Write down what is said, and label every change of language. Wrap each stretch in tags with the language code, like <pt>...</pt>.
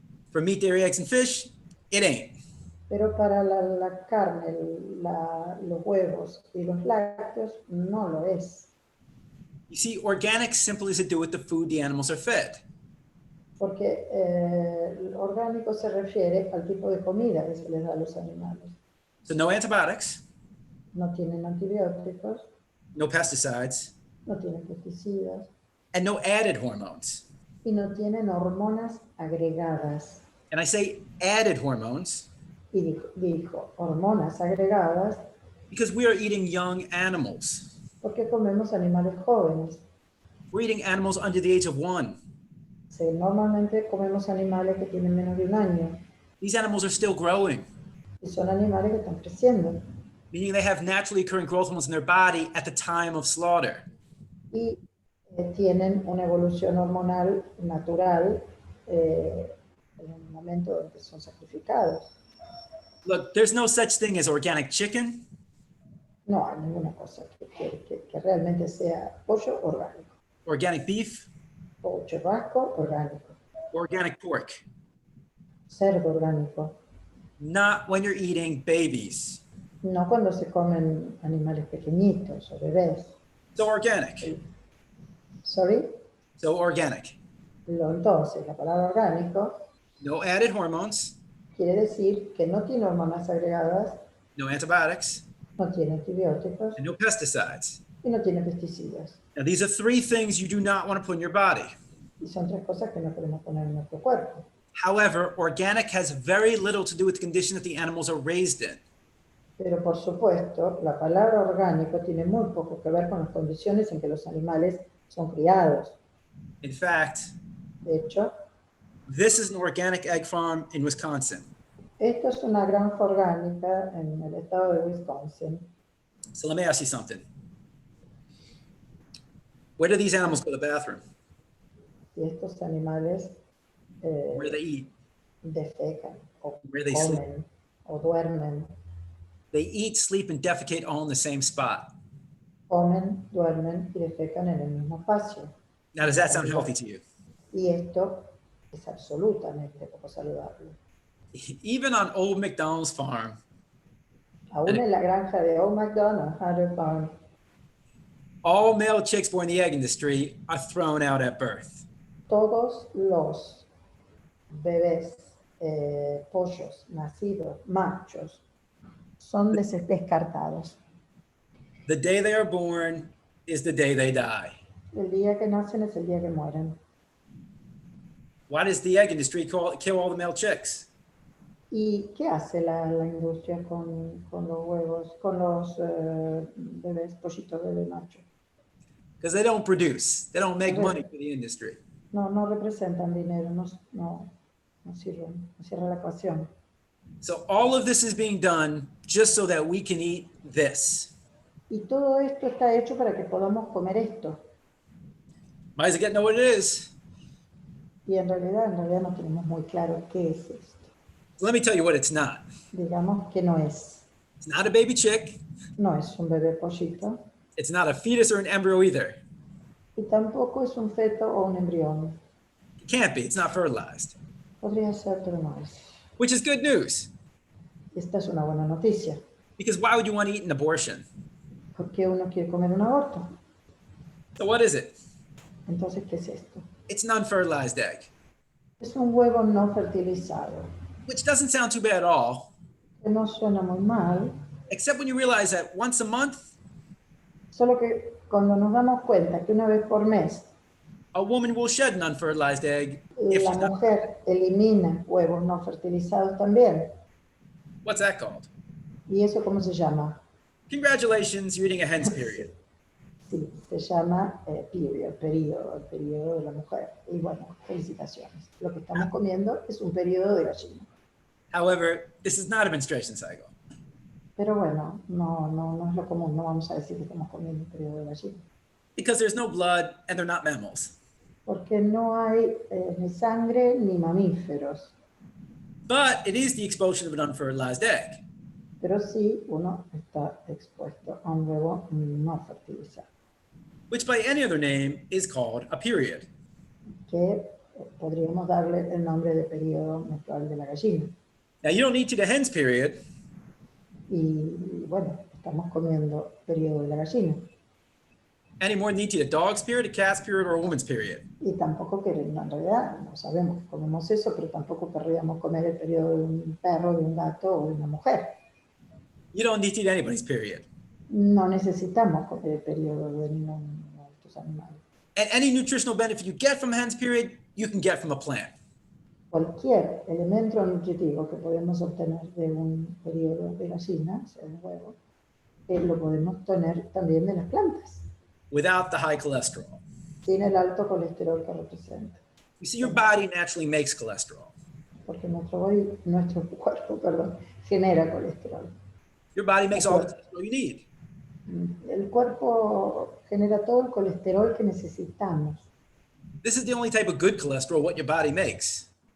<en>For meat, dairy, eggs, and fish, it ain't.</en> <es>Pero para la carne, los huevos y los lácteos, no lo es.</es> <en>You see, organic simply has to do with the food the animals are fed.</en> <es>Porque el orgánico se refiere al tipo de comida que se les da a los animales.</es> <en>So no antibiotics,</en> <es>No tienen antibióticos,</es> <en>no pesticides,</en> <es>no tienen pesticidas</es> <en>and no added hormones.</en> <es>y no tienen hormonas agregadas.</es> <en>And I say added hormones</en> <es>Y dijo hormonas agregadas</es> <en>because we are eating young animals.</en> <es>porque comemos animales jóvenes.</es> <en>We're eating animals under the age of 1.</en> <es>Normalmente comemos animales que tienen menos de un año</es> <en>These animals are still growing,</en> <es>y son animales que están creciendo</es> <en>meaning they have naturally occurring growth hormones in their body at the time of slaughter.</en> <es>y tienen una evolución hormonal natural en el momento en que son sacrificados.</es> <en>Look, there's no such thing as organic chicken,</en> <es>No hay ninguna cosa que realmente sea pollo orgánico,</es> <en>organic beef,</en> <es>o churrasco orgánico,</es> <en>organic pork.</en> <es>cerdo orgánico.</es> <en>Not when you're eating babies.</en> <es>No cuando se comen animales pequeñitos o bebés.</es> <en>So organic. Sorry. So organic.</en> <es>Entonces, la palabra orgánico</es> <en>No added hormones,</en> <es>quiere decir que no tiene hormonas agregadas,</es> <en>no antibiotics,</en> <es>no tiene antibióticos</es> <en>and no pesticides.</en> <es>y no tiene pesticidas.</es> <en>Now, these are 3 things you do not want to put in your body.</en> <es>Y son 3 cosas que no queremos poner en nuestro cuerpo.</es> <en>However, organic has very little to do with the condition that the animals are raised in.</en> <es>Pero por supuesto, la palabra orgánico tiene muy poco que ver con las condiciones en que los animales son criados.</es> <en>In fact,</en> <es>De hecho,</es> <en>this is an organic egg farm in Wisconsin.</en> <es>esto es una granja orgánica en el estado de Wisconsin.</es> <en>So let me ask you something. Where do these animals go to the bathroom?</en> <es>Y estos animales</es> <en>Where do they eat?</en> <es>defecan o</es> <en>Where they sleep?</en> <es>comen o duermen.</es> <en>They eat, sleep, and defecate all in the same spot.</en> <es>Comen, duermen y defecan en el mismo espacio.</es> <en>Now, does that sound healthy to you?</en> <es>Y esto es absolutamente poco saludable.</es> <en>Even on Old McDonald's farm,</en> <es>Aún en la granja de Old McDonald, Hunter Farm,</es> <en>all male chicks born in the egg industry are thrown out at birth.</en> <es>todos los bebés, pollos nacidos, machos, son descartados.</es> <en>The day they are born is the day they die.</en> <es>El día que nacen es el día que mueren.</es> <en>Why does the egg industry kill all the male chicks?</en> <es>¿Y qué hace la industria con los huevos, con los bebés, pollitos bebé macho?</es> <en>Because they don't produce. They don't make money for the industry.</en> <es>No representan dinero, no sirven, no cierra la ecuación.</es> <en>So all of this is being done just so that we can eat this.</en> <es>Y todo esto está hecho para que podamos comer esto.</es> <en>Might as well get to know what it is.</en> <es>Y en realidad no tenemos muy claro qué es esto.</es> <en>So let me tell you what it's not.</en> <es>Digamos que no es.</es> <en>It's not a baby chick.</en> <es>No es un bebé pollito.</es> <en>It's not a fetus or an embryo either.</en> <es>Y tampoco es un feto o un embrión.</es> <en>It can't be. It's not fertilized.</en> <es>Podría ser, pero no es.</es> <en>Which is good news.</en> <es>Esta es una buena noticia.</es> <en>Because why would you want to eat an abortion?</en> <es>¿Por qué uno quiere comer un aborto?</es> <en>So what is it?</en> <es>Entonces, ¿qué es esto?</es> <en>It's an unfertilized egg.</en> <es>Es un huevo no fertilizado.</es> <en>Which doesn't sound too bad at all.</en> <es>Que no suena muy mal.</es> <en>Except when you realize that once a month,</en> <es>Solo que cuando nos damos cuenta que una vez por mes</es> <en>a woman will shed an unfertilized egg if</en> <es>la</es> <en>she's not.</en> <es>mujer elimina huevos no fertilizados también.</es> <en>What's that called?</en> <es>¿Y eso cómo se llama?</es> <en>Congratulations, you're eating a hen's period.</en> <es>Sí, se llama period, el periodo de la mujer. Y bueno, felicitaciones. Lo que estamos comiendo es un periodo de gallina.</es> <en>However, this is not a menstruation cycle.</en> <es>Pero bueno, no es lo común, no vamos a decir que estamos comiendo un periodo de gallina.</es> <en>Because there's no blood and they're not mammals.</en> <es>Porque no hay ni sangre ni mamíferos,</es> <en>But it is the expulsion of an unfertilized egg.</en> <es>pero sí uno está expuesto a un huevo no fertilizado,</es> <en>Which by any other name is called a period.</en> <es>que podríamos darle el nombre de periodo menstrual de la gallina.</es> <en>Now you don't need to the hens period,</en> <es>Y bueno, estamos comiendo periodo de la gallina.</es> <en>any more than you need to the dog's period, a cat's period, or a woman's period.</en> <es>Y tampoco queremos, en realidad, no sabemos que comemos eso, pero tampoco querríamos comer el periodo de un perro, de un gato o de una mujer.</es> <en>You don't need to eat anybody's period.</en> <es>No necesitamos comer el periodo de ninguno de estos animales.</es> <en>And any nutritional benefit you get from a hen's period, you can get from a plant.</en> <es>Cualquier elemento nutritivo que podemos obtener de un periodo de gallina, o sea, de huevo, lo podemos tener también de las plantas,</es> <en>Without the high cholesterol.</en> <es>sin el alto colesterol que representa.</es> <en>You see, your body naturally makes cholesterol.</en> <es>Porque nuestro cuerpo, genera colesterol.</es> <en>Your body makes all the cholesterol you need.</en> <es>El cuerpo genera todo el colesterol que necesitamos.</es> <en>This is the only type of good cholesterol what your body makes.</en>